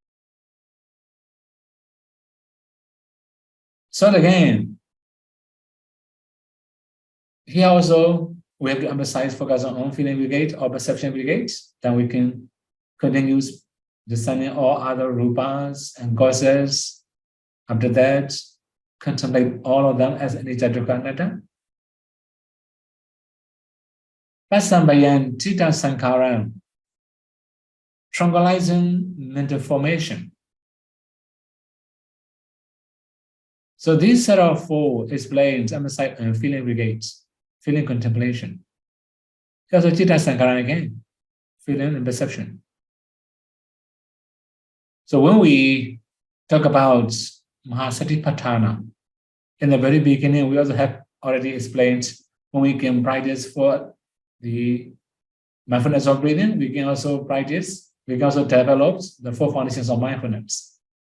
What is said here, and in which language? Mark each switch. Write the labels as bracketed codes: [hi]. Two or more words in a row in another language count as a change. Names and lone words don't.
[en] So again, here also we have to emphasize focus on feeling aggregate or perception aggregates. Then we can continue discerning all other rupas and causes. After that, contemplate all of them as [pi] anicca dukkha anatta. Pasambayan Chitta Sankaram, [en] tranquilizing mental formation. So this set of 4 explains emphasize feeling aggregates, feeling contemplation. Also [pi] Chitta Sankara [en] again, feeling and perception. So when we talk about Mahasatipatthana, in the very beginning, we also have already explained when we can practice for the mindfulness of breathing, we can also practice, we can also develop the 4 foundations of mindfulness.